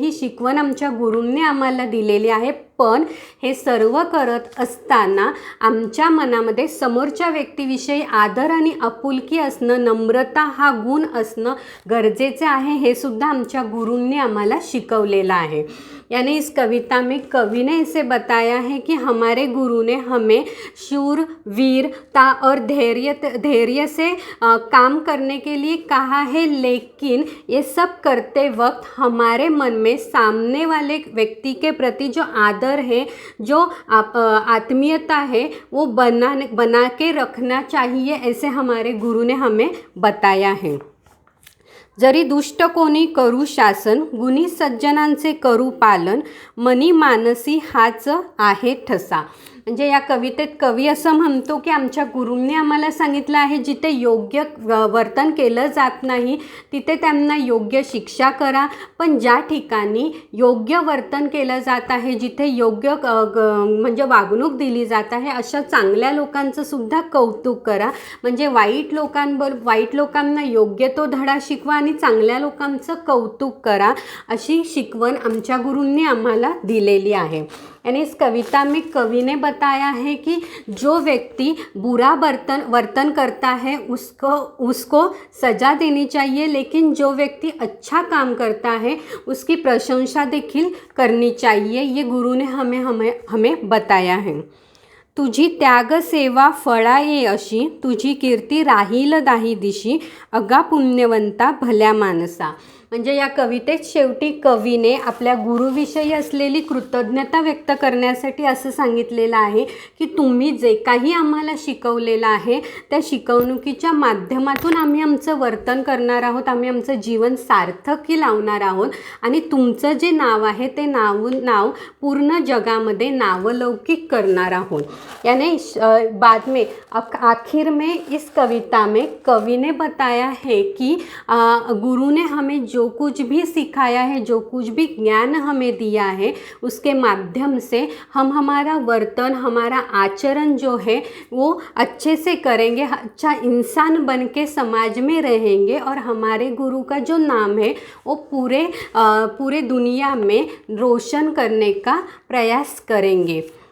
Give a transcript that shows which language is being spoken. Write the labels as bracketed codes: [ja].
[mr] ही शिकवण आमच्या गुरूंनी आम्हाला दिलेली आहे। पण हे सर्व करत असताना आमच्या मनामध्ये समोरच्या व्यक्तीविषयी आदर आणि आपुलकी असणं, नम्रता हा गुण असणं गरजेचे आहे, हे सुद्धा आमच्या गुरूंनी आम्हाला शिकवलेलं आहे। [hi] यानी इस कविता में कवि ने इसे बताया है कि हमारे गुरु ने हमें शूर वीरता और धैर्य से काम करने के लिए कहा है, लेकिन ये सब करते वक्त हमारे मन में सामने वाले व्यक्ति के प्रति जो आदर है, जो आत्मीयता है, वो बना के रखना चाहिए, ऐसे हमारे गुरु ने हमें बताया है। [mr] जरी दुष्ट कोणी करू शासन, गुणी सज्जनांचे करू पालन, मनी मानसी हाच आहे ठसा। म्हणजे या कवितेत कवी असं म्हणतो की आमच्या गुरूंनी आम्हाला सांगितलं आहे जिथे योग्य वर्तन केलं जात नाही तिथे त्यांना योग्य शिक्षा करा, पण ज्या ठिकाणी योग्य वर्तन केलं जात आहे, जिथे योग्य म्हणजे वागणूक दिली जात आहे, अशा चांगल्या लोकांचं सुद्धा कौतुक करा। म्हणजे वाईट लोकांना योग्य तो धडा शिकवा आणि चांगल्या लोकांचं कौतुक करा, अशी शिकवण आमच्या गुरूंनी आम्हाला दिलेली आहे। [hi] यानी इस कविता में कवि ने बताया है कि जो व्यक्ति बुरा वर्तन करता है उसको सज़ा देनी चाहिए, लेकिन जो व्यक्ति अच्छा काम करता है उसकी प्रशंसा देखील करनी चाहिए। ये गुरु ने हमें बताया है। [mr] तुझी त्याग सेवा फळा ये अशी, तुझी कीर्ती राहील दाही दिशी, अगा पुण्यवंता भल्या मानसा। म्हणजे या कवितेत शेवटी कवीने आपल्या गुरुविषयी असलेली कृतज्ञता व्यक्त करण्यासाठी असं सांगितलेलं आहे की तुम्ही जे काही आम्हाला शिकवलेलं आहे त्या शिकवणुकीच्या माध्यमातून आम्ही आमचं वर्तन करणार आहोत, आम्ही आमचं जीवन सार्थकी लावणार आहोत आणि तुमचं जे नाव आहे ते नाव पूर्ण जगामध्ये नावलौकिक करणार आहोत। [hi] यानी बाद में आखिर में इस कविता में कवि ने बताया है कि गुरु ने हमें जो कुछ भी सिखाया है, जो कुछ भी ज्ञान हमें दिया है, उसके माध्यम से हम हमारा वर्तन, हमारा आचरण जो है वो अच्छे से करेंगे, अच्छा इंसान बन के समाज में रहेंगे और हमारे गुरु का जो नाम है वो पूरे दुनिया में रोशन करने का प्रयास करेंगे।